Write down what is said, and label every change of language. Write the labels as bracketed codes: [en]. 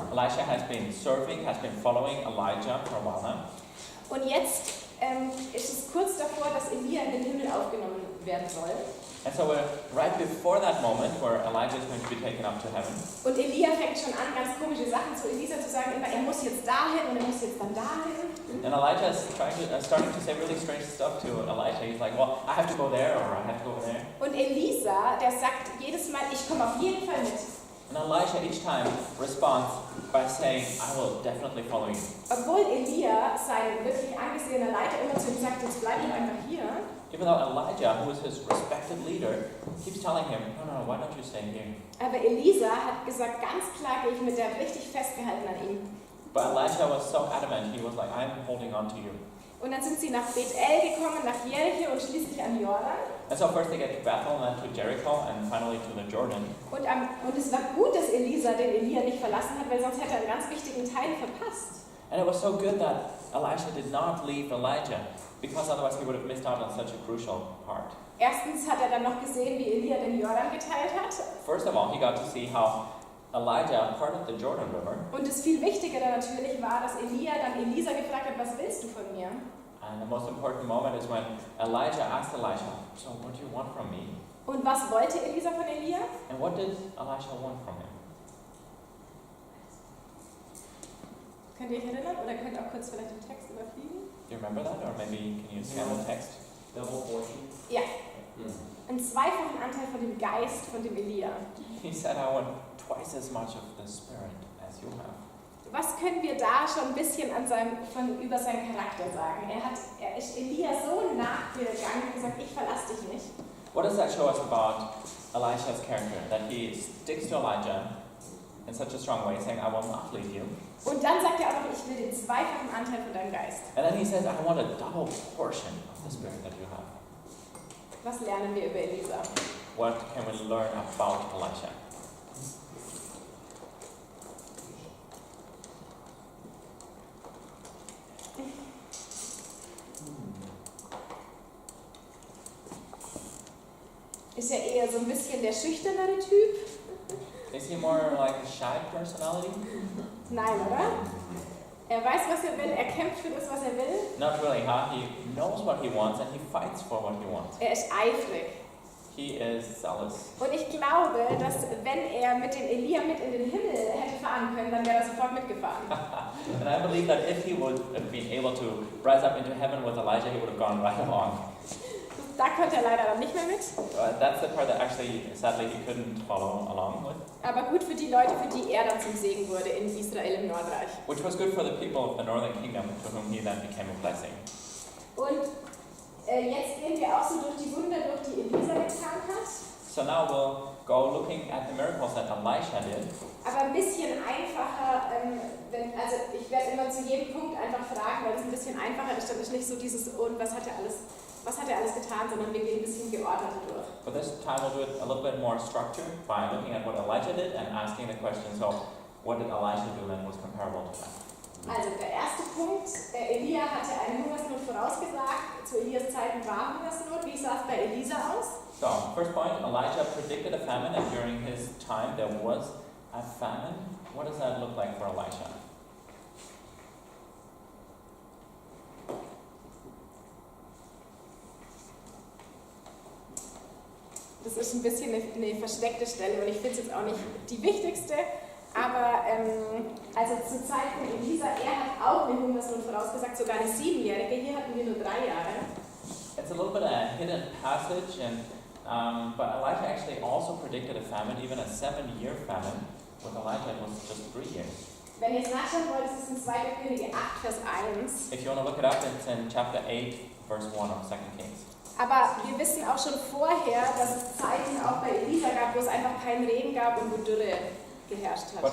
[en] Elisha has been serving, has been following Elijah for a while now. [de] Und jetzt ist es kurz davor, dass Elia in den Himmel aufgenommen werden soll. [en] And so we're right before that moment where Elijah is going to be taken up to heaven. [de] Und Elia fängt schon an, ganz komische Sachen zu Elisa zu sagen, immer er muss jetzt dahin und er muss jetzt dann dahin. [en] And Elijah is starting to say really strange stuff to Elisha. He's like, well, I have to go there or I have to go there. [de] Und Elisa, der sagt jedes Mal, ich komme auf jeden Fall mit. [en] And Elisha each time responds by saying, I will definitely follow you. [de] Obwohl Elia, sein wirklich angesehener Leiter, immer zu ihm sagt, jetzt bleib doch einfach hier. [en] Even though Elijah, who is his respected leader, keeps telling him, no, why don't you stay here? [de] Aber Elisa hat gesagt, ganz klar gehe ich mit der richtig festgehalten an ihm. [en] But Elisha was so adamant, he was like, I'm holding on to you. [de] Und dann sind sie nach Bethel gekommen, nach Jericho und schließlich an Jordan. [en] And so first they get to Bethel, then to Jericho, and finally to the Jordan. [de] Und es war gut, dass Elisa den Elia nicht verlassen hat, weil sonst hätte er einen ganz wichtigen Teil verpasst. [en] And it was so good that Elisha did not leave Elijah, because otherwise he would have missed out on such a crucial part. [de] Erstens hat er dann noch gesehen, wie Elia den Jordan geteilt hat. [en] First of all, he got to see how Elijah parted the Jordan River. [de] Und das viel Wichtigere natürlich war, dass Elia dann Elisa gefragt hat, was willst du von mir? [en] And the most important moment is when Elijah asked Elisha, so what do you want from me? [de] Und was wollte Elisa von Elia? [en] And what did Elisha want from him? [de] Könnt ihr euch erinnern oder könnt ihr auch kurz vielleicht den Text überfliegen? [en] Do you remember that, or maybe can you scan the text? Double portion. [de] Ja. Einen zweifachen Anteil von dem Geist von dem Elia. [en] He said, I want twice as much of the Spirit as you have. [de] Was können wir da schon ein bisschen über seinen Charakter sagen? Er ist Elia so nachgegangen und gesagt, ich verlasse dich nicht. [en] What does that show us about Elisha's character? That he sticks to Elijah in such a strong way, saying, I will not leave you. [de] Und dann sagt er auch noch, ich will den zweifachen Anteil von deinem Geist. [en] And then he says, I want a double portion of the Spirit that you have. [de] Was lernen wir über Elisa? [en] What can we learn about Elisha? [de] Ist er eher so ein bisschen der schüchternere Typ? [en] Is he more like a shy personality? [de] Nein, oder? Er weiß, was er will, er kämpft für das, was er will. [en] Not really, huh? He knows what he wants and he fights for what he wants. [de] Er ist eifrig. [en] He is zealous. [de] Und ich glaube, dass wenn er mit dem Elia mit in den Himmel hätte fahren können, dann wäre er sofort mitgefahren. [en] And I believe that if he would have been able to rise up into heaven with Elijah, he would have gone right along. [de] Da konnte er leider dann nicht mehr mit. [en] That's the part that actually, sadly, he couldn't follow along with. [de] Aber gut für die Leute, für die er dann zum Segen wurde in Israel im Nordreich. [en] Which was good for the people of the northern kingdom, to whom he then became a blessing. [de] Und jetzt gehen wir auch so durch die Wunder, durch die Elisa getan hat. [en] So now we'll go looking at the miracles that Elisha did. [de] Aber ein bisschen einfacher, also ich werde immer zu jedem Punkt einfach fragen, weil es ein bisschen einfacher ist, dann ist nicht so dieses, und was hat er alles getan, sondern wir gehen ein bisschen geordneter durch. [en] But this time we'll do it a little bit more structured by looking at what Elijah did and asking the question, so what did Elisha do that was comparable to that? [de] Also der erste Punkt, Elia hatte eine Hungersnot vorausgesagt, zu Elias Zeiten war Hungersnot. Wie sah es bei Elisa aus? [en] So, first point, Elijah predicted a famine, and during his time there was a famine. What does that look like for Elisha? [de] Das ist ein bisschen eine versteckte Stelle und ich finde es jetzt auch nicht die wichtigste, aber also zur Zeit von Elisa, er hat auch eine Hungersnot vorausgesagt, sogar eine 7-Jährige, hier hatten wir nur 3 Jahre. [en] It's a little bit a hidden passage, and but Elijah actually also predicted a famine, even a 7-year famine. With Elijah it was just 3 years. [de] Wenn ihr es nachschauen wollt, ist es in 2. Könige 8, Vers 1. [en] If you want to look it up, it's in chapter 8, verse 1 of 2 Kings. [de] Aber wir wissen auch schon vorher, dass es Zeiten auch bei Elisa gab, wo es einfach keinen Regen gab und wo Dürre geherrscht hat.